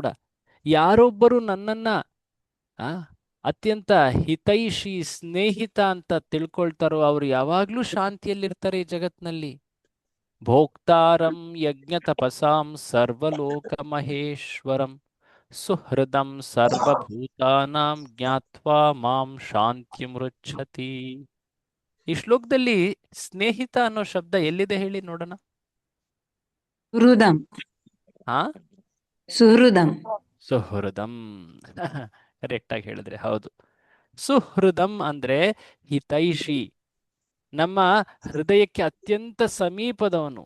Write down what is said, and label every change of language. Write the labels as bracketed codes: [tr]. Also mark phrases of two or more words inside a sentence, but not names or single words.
[kn] ಯಾರೊಬ್ಬರು ನನ್ನನ್ನ ಅತ್ಯಂತ ಹಿತೈಷಿ ಸ್ನೇಹಿತ ಅಂತ ತಿಳ್ಕೊಳ್ತಾರೋ ಅವರು ಯಾವಾಗ್ಲೂ ಶಾಂತಿಯಲ್ಲಿರ್ತಾರೆ ಈ ಜಗತ್ನಲ್ಲಿ. [sa] ಭೋಕ್ತಾರಂ ಯಜ್ಞ ತಪಸಾಂ ಸರ್ವಲೋಕ ಮಹೇಶ್ವರಂ ಸುಹೃದಂ ಸರ್ವಭೂತಾನಾಂ ಜ್ಞಾತ್ವಾ ಮಾಂ ಶಾಂತಿ ಮೃಚ್ಛತಿ. [kn] ಈ ಶ್ಲೋಕದಲ್ಲಿ ಸ್ನೇಹಿತ ಅನ್ನೋ ಶಬ್ದ ಎಲ್ಲಿದೆ ಹೇಳಿ ನೋಡೋಣ. ಸುಹೃದಂ. ಹಾ, ಸುಹೃದಂ. ಸುಹೃದಂ. ಕರೆಕ್ಟ್ ಆಗಿ ಹೇಳಿದ್ರೆ ಹೌದು. ಸುಹೃದಂ ಅಂದ್ರೆ ಹಿತೈಷಿ, ನಮ್ಮ ಹೃದಯಕ್ಕೆ ಅತ್ಯಂತ ಸಮೀಪದವನು.